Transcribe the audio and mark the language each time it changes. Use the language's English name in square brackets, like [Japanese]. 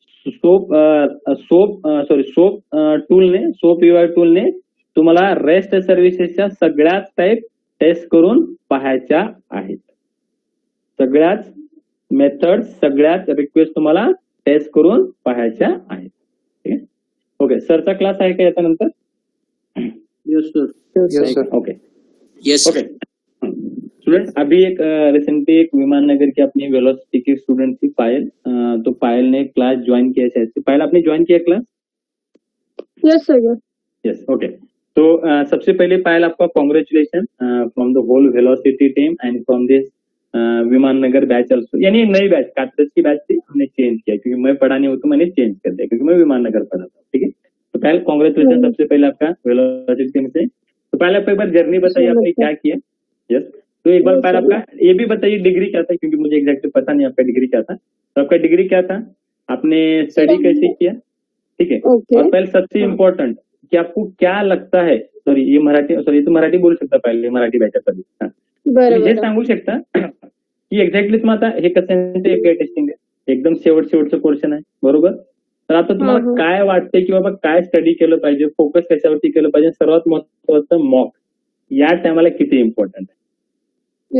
[Marathi] Soap UI टूलने तुम्हाला rest सर्व्हिसेसच्या सगळ्याच टाईप टेस्ट करून पाहायच्या आहेत. सगळ्याच मेथड, सगळ्याच रिक्वेस्ट तुम्हाला टेस्ट करून पाहायच्या आहेत. ठीक आहे. ओके. सरचा क्लास आहे का याच्यानंतर? [English] Yes sir. Okay. Okay. [Hindi] Student अभी एक रिसेंटली एक विमान नगर की अपनी वेलोसिटी की स्टूडेंट थी पायल. तो पायल ने क्लास ज्वाइन किया शायद से. पायल आपने ज्वाइन किया class? [English] Yes sir. Yes. Okay. [Hindi] तो सबसे पहले पायल आपका congratulation [English] From the whole Velocity team and from this Viman Nagar batch also. [Hindi] यानी नई बैच, कात्रज की बैच थी, हमने चेंज किया क्योंकि मैं पढ़ा नहीं हूँ तो मैंने चेंज कर दिया क्योंकि मैं विमान नगर पढ़ा था. ठीक है. तो पहले कॉन्ग्रेचुलेशन सबसे पहले आपका वेलोसिटी टीम से. तो पहले आप एक बार जर्नी बताइए आपने क्या किया. यस. तो एक बार पहले आपका ये भी बताइए डिग्री क्या था, क्योंकि मुझे एग्जैक्टली पता नहीं आपका डिग्री क्या था. तो आपका डिग्री क्या था, आपने स्टडी कैसे किया. ठीक है. और पहले सबसे इम्पोर्टेंट कि आपको क्या लगता है, [Marathi] सॉरी ये मराठी बोलू शकता पहिले, मराठी बैठक हे सांगू शकता की एक्झॅक्टली तुम्हाला आता हे कसं टेस्टिंग आहे, एकदम शेवटचं पोर्शन आहे बरोबर. तर आता तुम्हाला काय वाटतंय की बाबा काय स्टडी केलं पाहिजे, फोकस कशावरती केलं पाहिजे, सर्वात महत्वाचं मॉक या टायमाला किती इम्पॉर्टंट आहे.